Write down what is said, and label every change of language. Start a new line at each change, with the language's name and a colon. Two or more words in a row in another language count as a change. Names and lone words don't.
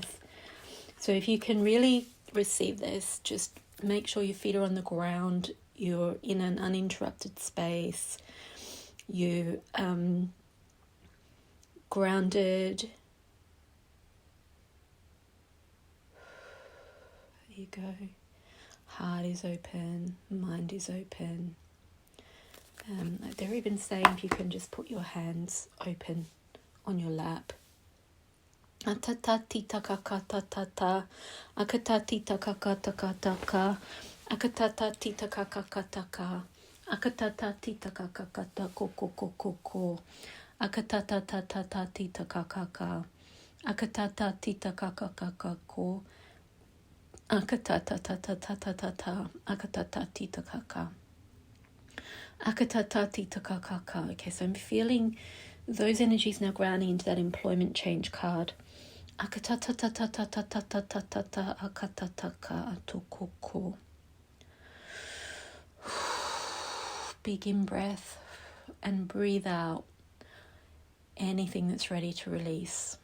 English: So if you can really receive this, just make sure your feet are on the ground, you're in an uninterrupted space, you grounded. There you go. Heart is open, mind is open. They're even saying if you can just put your hands open on your lap. Atatatita kakata, akatatita kakata, akatatita kakata, akatatita kakata koko, akatatata kakaka, akatatita kakako, akatatata, akatatita kaka. Akatatita kakaka. Okay, so I'm feeling those energies now grounding into that employment change card. Akatatatatatatatatatata akatataka atokoko. Big in breath and breathe out anything that's ready to release.